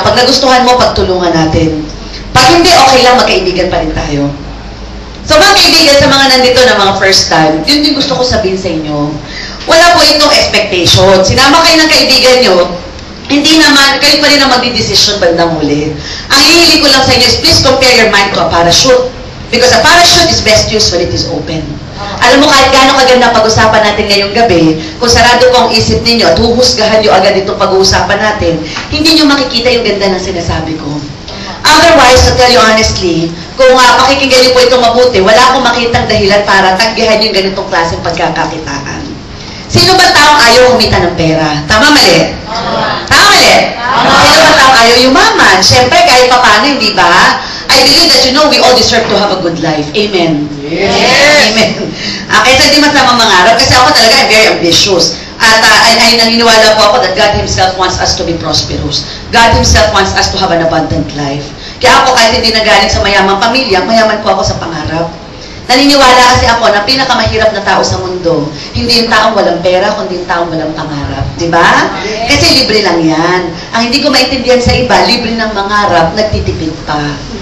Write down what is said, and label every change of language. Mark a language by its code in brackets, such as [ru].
[tl] Pag nagustuhan mo, pagtulungan natin. Pag hindi, okay lang, magkaibigan pa rin tayo. So mga kaibigan, sa mga nandito na mga first time, yun din gusto ko sabihin sa inyo. Wala po itong expectation. Sinama kayo ng kaibigan nyo, hindi naman, kayo pa rin ang magdidesisyon bandang huli. Ang hihiling ko lang sa inyo [en] is please compare your mind to a parachute. Because a parachute is best used when it is open. [tl] Alam mo, kahit gaano kaganda pag-usapan natin ngayong gabi, kung sarado po ang isip ninyo at huhusgahan nyo agad itong pag-uusapan natin, hindi nyo makikita yung ganda ng sinasabi ko. Otherwise, [en] to tell you honestly, [tl] kung pakikinggan nyo po itong mabuti, wala akong makitang dahilan para tanggihan yung ganitong klaseng pagkakakitaan. Sino ba taong ayaw kumita ng pera? Tama, mali? Tama, mali? Sino ba taong ayaw yumaman? Siyempre, kahit paano, hindi ba? [en] I believe that we all deserve to have a good life. [tl] Amen? Yes. Amen. Kaysa di masama mangarap, kasi ako talaga [en] I'm very ambitious. [tl] At ay naniniwala po ako [en] that God Himself wants us to be prosperous. God Himself wants us to have an abundant life. [tl] Kaya ako, kahit hindi nagaling sa mayamang pamilya, mayaman po ako sa pangarap. Naniniwala kasi ako na pinakamahirap na tao sa mundo, hindi yung taong walang pera, kundi yung taong walang pangarap. Diba? Kasi libre lang yan. Ang hindi ko maintindihan sa iba, libre ng mangarap, nagtitipid pa.